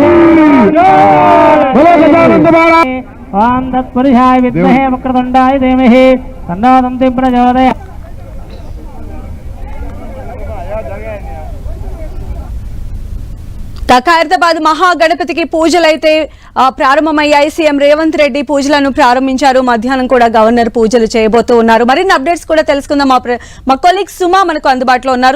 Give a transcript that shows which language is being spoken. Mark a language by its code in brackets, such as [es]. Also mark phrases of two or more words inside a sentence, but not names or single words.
[sa] बोलो गजानंद महाराज ओम तत्पुरुषाय विद्महे वक्रतुंडाय धीमहि तन्नो दन्ति प्रचोदयात् [te] ఖైరతాబాద్ మహాగణపతికి పూజలైతే ప్రారంభమయ్యాయి. సీఎం రేవంత్ రెడ్డి పూజలను ప్రారంభించారు. మధ్యాహ్నం కూడా గవర్నర్ పూజలు చేయబోతూ ఉన్నారు. మరిన్ని అప్డేట్స్ కూడా తెలుసుకుందాం. మా కొలీగ్ సుమా మనకు అందుబాటులో ఉన్నారు.